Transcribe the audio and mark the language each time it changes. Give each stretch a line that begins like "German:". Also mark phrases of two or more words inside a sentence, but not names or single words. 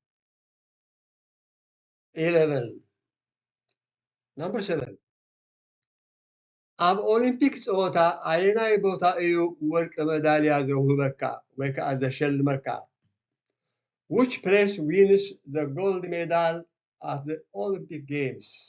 English: 11. Number 7.
Tigrinya: ኣብ ኦሊምፒክ ፀወታ ኣየናይ ቦታ እዩ ወርቂ መዳልያ ዘውህበካ ወይ ከዓ ዘሸልመካ?
English: Which place wins the gold medal at the Olympic Games?